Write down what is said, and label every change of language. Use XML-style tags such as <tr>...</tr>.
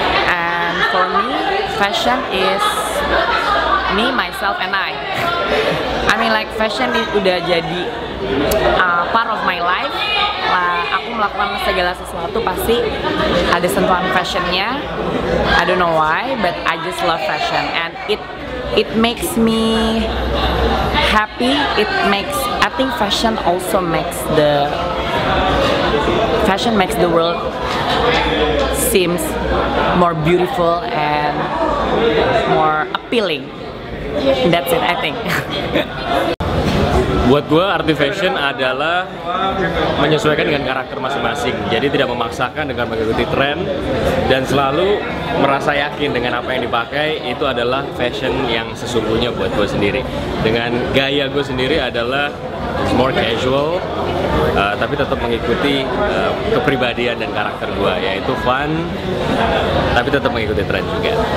<en>And for me, fashion is me, myself, and I. I mean like fashion</en> <id>udah jadi</id> <en>part of my life.</en> <id>Aku melakukan segala sesuatu pasti ada sentuhan fashionnya.</id> <en>I don't know why, but I just love fashion and it makes me happy. I think fashion also makes the world seems more beautiful and more appealing. That's it, I think.</en> <id>Buat gue arti fashion adalah menyesuaikan dengan karakter masing-masing. Jadi tidak memaksakan dengan mengikuti tren dan selalu merasa yakin dengan apa yang dipakai itu adalah fashion yang sesungguhnya buat gue sendiri. Dengan gaya gue sendiri adalah more casual, tapi tetap mengikuti kepribadian dan karakter gue, yaitu fun, tapi tetap mengikuti tren juga.</id>